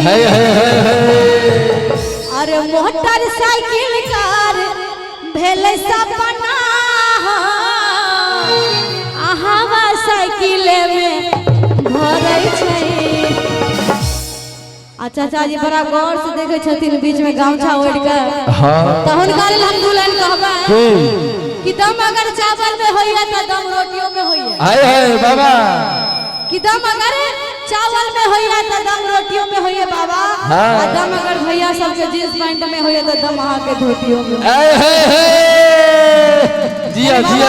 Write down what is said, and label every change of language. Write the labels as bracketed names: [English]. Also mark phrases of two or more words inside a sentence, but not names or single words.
[Maithili] अरे मोटरसाइकिल कार भेलै सपना हवा साइकिल में भरै छै। चाचा जी बड़ा गौर से देखे छथिन बीच में गामछा ओढ़ के त हुनका लेल हम दुल्हन कहबै कि दम अगर चावल में होइए त दम रोटियों में होइए। हाय हाय बाबा कि दम अगर चावल में होइए त दम रोटियों में होइए बाबा। हाँ। दम अगर भैया सबके जींस पैंट में होइए त दम अहाँ के धोतियों में। जिया जिया